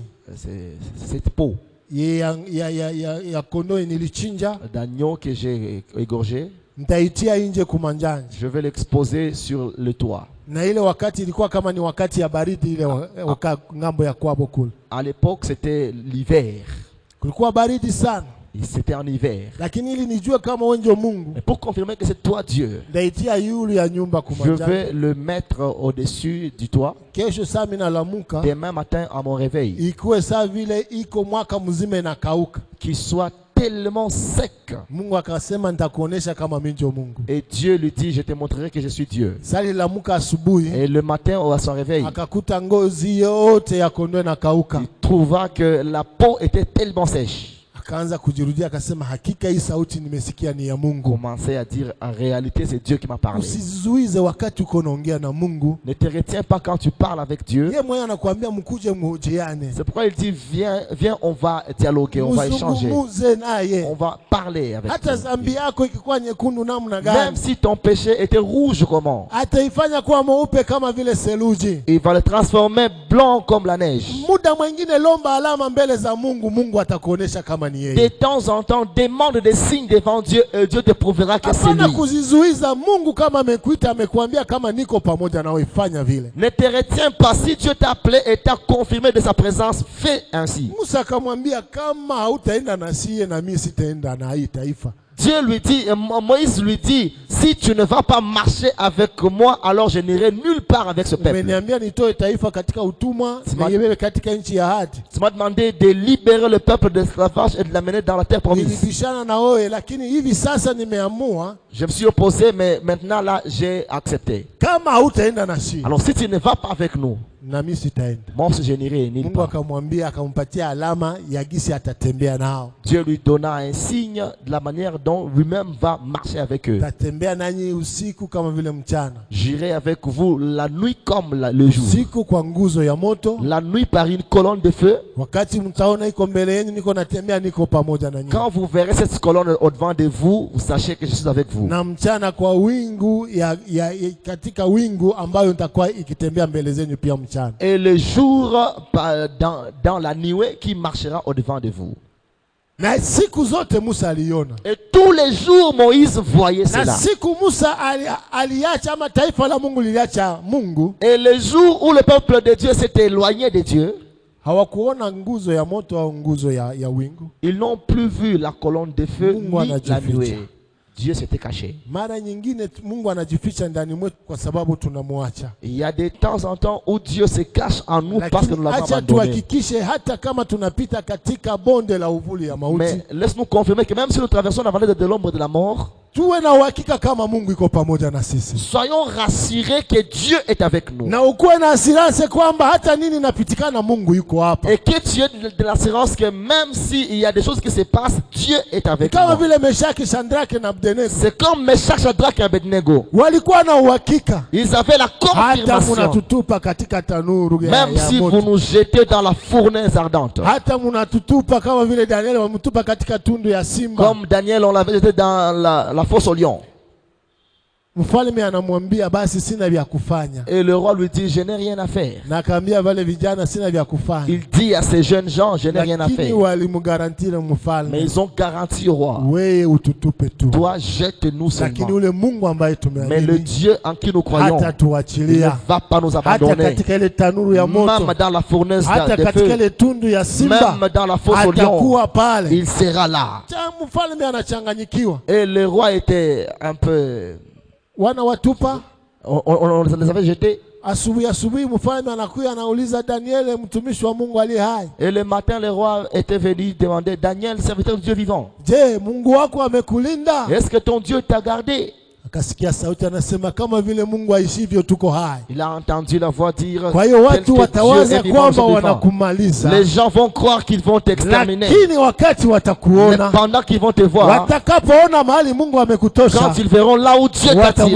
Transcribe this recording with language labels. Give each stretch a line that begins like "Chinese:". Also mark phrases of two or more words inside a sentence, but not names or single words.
French: cette peau
Swahili: ya kondoo nilichinja,
French: d'agneau que j'ai égorgé,
Swahili: nitaitia nje kumanjani.
French: je vais l'exposer sur le toit.
Swahili: Na ile wakati ilikuwa kama ni wakati ya baridi ile ngambo ya kwabo kule.
French: À l'époque, c'était l'hiver.
Swahili: Kulikuwa baridi sana.
French: Et c'était en hiver.
Swahili: Lakini ili nijue kama wewe ndio Mungu,
French: Mais pour confirmer que c'est toi Dieu,
Swahili: ndaitia yulu ya nyumba
French: je
Swahili: kumanjani.
French: vais le mettre au-dessus du toit.
Swahili: Kesho saa mimi nalamuka,
French: Demain matin, à mon réveil,
Swahili: ikuwe saa vile iko mwaka mzima inakauka.
French: qu'il soit tellement sec.
Swahili: Mungu akasema nitakuonesha kama mimi ndio Mungu.
French: Et Dieu lui dit, je te montrerai que je suis Dieu.
Swahili: Sali lamuka asubuhi,
French: Et le matin, à son réveil,
Swahili: akakuta ngozi yote ya kondoo inakauka.
French: il trouva que la peau était tellement sèche.
Swahili: Akaanza kujirudia akasema, hakika hii sauti nimesikia ni ya Mungu.
French: Commençait à dire, en réalité, c'est Dieu qui m'a parlé.
Swahili: Usizuize wakati uko naongea na Mungu.
French: Ne te retiens pas quand tu parles avec Dieu.
Swahili: Yeye mwenyewe anakuambia mkuje mhojiane.
French: C'est pourquoi il dit, viens, on va dialoguer, on va échanger.
Swahili: Muzungumuze naye.
French: On va parler avec
Swahili: Hata
French: lui.
Swahili: dhambi yako ikikuwa nyekundu namna
French: Même
Swahili: gani,
French: si ton péché était rouge, comment?
Swahili: ataifanya kuwa mweupe kama vile seluji.
French: Il va le transformer blanc comme la neige.
Swahili: Muda mwingine lomba alama mbele za Mungu, Mungu atakuonesha kama ni
French: De
Swahili: yeye.
French: temps en temps, demande des signes devant Dieu et Dieu te prouvera que c'est
Swahili: Hapana
French: lui.
Swahili: kuzizuiza. Mungu kama amekuita, amekuambia kama niko pamoja nawe, fanya vile.
French: Ne te retiens pas. Si Dieu t'a appelé et t'a confirmé de sa présence, fais ainsi.
Swahili: Musa akamwambia, kama hautaenda na siye, na mimi sitaenda na hii taifa.
French: Dieu lui dit, Moïse lui dit, si tu ne vas pas marcher avec moi, alors je n'irai nulle part avec ce peuple.
Swahili: Umeniambia nitoe taifa katika utumwa na iwe katika nchi ya ahadi.
French: Tu m'as demandé de libérer le peuple de l'esclavage et de l'amener dans la terre promise.
Swahili: Nilibishana na wewe, lakini hivi sasa nimeamua,
French: Je me suis opposé, mais maintenant là, j'ai accepté.
Swahili: kama hautaenda na si,
French: Alors si tu ne vas pas avec nous,
Swahili: na mimi sitaenda.
French: moi aussi je n'irai nulle
Swahili: Mungu
French: part.
Swahili: akamwambia, akampatia alama ya gisi atatembea nao.
French: Dieu lui donna un signe de la manière dont lui-même va marcher avec eux.
Swahili: Tatembea nanyi usiku kama vile mchana,
French: J'irai avec vous la nuit comme le jour.
Swahili: usiku kwa nguzo ya moto.
French: La nuit par une colonne de feu.
Swahili: Wakati mtaona iko mbele yenu, niko natembea, niko pamoja na nyinyi.
French: Quand vous verrez cette colonne au-devant de vous, vous sachez que je suis avec vous.
Swahili: Na mchana kwa wingu katika wingu ambayo nitakuwa ikitembea mbele zenu pia mchana.
French: Et le jour dans la nuée qui marchera au-devant de vous.
Swahili: Na siku zote Musa aliona.
French: Et tous les jours Moïse voyait
Swahili: Na
French: cela.
Swahili: siku Musa aliacha, ama taifa la Mungu liliacha Mungu,
French: Et le jour où le peuple de Dieu s'est éloigné de Dieu,
Swahili: hawakuona nguzo ya moto au nguzo ya wingu.
French: ils n'ont plus vu la colonne de feu
Swahili: Mungu
French: ni la
Swahili: anajificha.
French: nuée. Dieu s'était caché.
Swahili: Mara nyingine Mungu anajificha ndani mwetu kwa sababu tunamwacha.
French: Il y a de temps en temps où Dieu se cache en nous parce que nous
Swahili: Lakini
French: l'avons
Swahili: acha
French: abandonné.
Swahili: tuhakikishe hata kama tunapita katika bonde la uvuli ya mauti,
French: Mais laisse-nous confirmer que même si nous traversons la vallée de l'ombre de la mort,
Swahili: tuwe na uhakika kama Mungu iko pamoja na sisi.
French: soyons rassurés que Dieu est avec nous.
Swahili: Na ukuwe na assurance kwamba hata nini napitikana, Mungu yuko hapa.
French: Et que tu aies de l'assurance que même s'il y a des choses qui se passent, Dieu est avec
Swahili: Kama
French: nous.
Swahili: vile Meshaki, Shadraka na Abednego
French: C'est comme Meshach, Shadrach et Abednego.
Swahili: walikuwa na uhakika,
French: Ils avaient la
Swahili: hata
French: confirmation.
Swahili: munatutupa katika tanuru
French: Même
Swahili: ya
French: si vous
Swahili: moto,
French: nous jetez dans la fournaise ardente.
Swahili: hata munatutupa kama vile Danieli wamutupa katika tundu ya simba.
French: Comme Daniel, on l'avait jeté dans la fosse au lion.
Swahili: Mfalme anamwambia basi sina vya kufanya,
French: Et le roi lui dit, je n'ai rien à faire.
Swahili: na akaambia wale vijana sina vya kufanya.
French: Il dit à ces jeunes gens, je n'ai rien à
Swahili: Lakini
French: faire.
Swahili: walimgarantile
French: Mais
Swahili: mfalme,
French: ils ont garanti au roi,
Swahili: wewe ututupe tu,
French: toi jette-nous
Swahili: lakini
French: seulement.
Swahili: ule Mungu ambaye
French: Mais le
Swahili: tumeamini
French: Dieu en qui nous croyons,
Swahili: hata
French: il ne
Swahili: tuachilia,
French: va pas nous
Swahili: hata
French: abandonner.
Swahili: katika ile tanuru ya moto,
French: Même dans la fournaise
Swahili: hata
French: de
Swahili: katika
French: feu,
Swahili: ile tundu ya simba,
French: même dans la fosse au lion,
Swahili: atakuwa pale.
French: il sera là.
Swahili: Mfalme anachanganyikiwa,
French: Et le roi était un peu...
Swahili: wana watupa
French: On les avait jetés.
Swahili: Asubuhi mfalme anakuja anauliza Daniel, mtumishi wa Mungu aliye hai,
French: Et le matin, le roi était venu demander, Daniel, serviteur de Dieu vivant,
Swahili: je, Mungu wako amekulinda?
French: est-ce que ton Dieu t'a gardé?
Swahili: Akasikia sauti anasema, kama vile Mungu aishivyo tuko hai.
French: Il a entendu la voix dire,
Swahili: Kwa hiyo
French: tel
Swahili: watu
French: que Dieu
Swahili: watawaza
French: est vivant,
Swahili: kwamba
French: je vivant.
Swahili: wanakumaliza,
French: Les gens vont croire qu'ils vont t'exterminer.
Swahili: lakini wakati
French: Mais
Swahili: watakuona,
French: pendant qu'ils vont te voir,
Swahili: watakapoona mahali Mungu amekutosha,
French: quand ils verront là où Dieu t'a tiré,